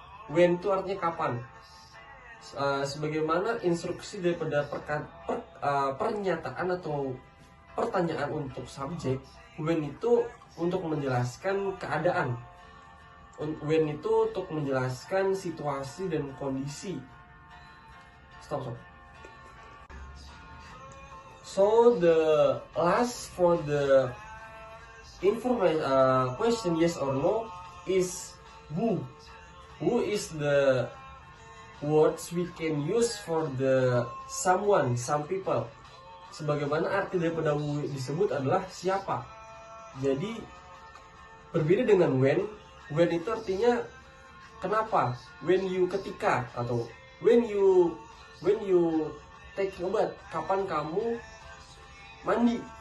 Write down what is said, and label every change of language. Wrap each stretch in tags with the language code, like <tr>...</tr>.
<id>When itu artinya kapan. Sebagaimana instruksi daripada pernyataan atau pertanyaan untuk subjek, when itu untuk menjelaskan keadaan. When itu untuk menjelaskan situasi dan kondisi.</id> <en>Stop. So the last for the information question yes or no is who. Who is the words we can use for the someone, some people.</en> <id>Sebagaimana arti daripada who disebut adalah siapa. Jadi berbeda dengan when. When itu artinya kenapa.</id> <en>When you</en> <id>ketika, atau</id> <en>when you take a bath,</en> <id>kapan kamu mandi.</id>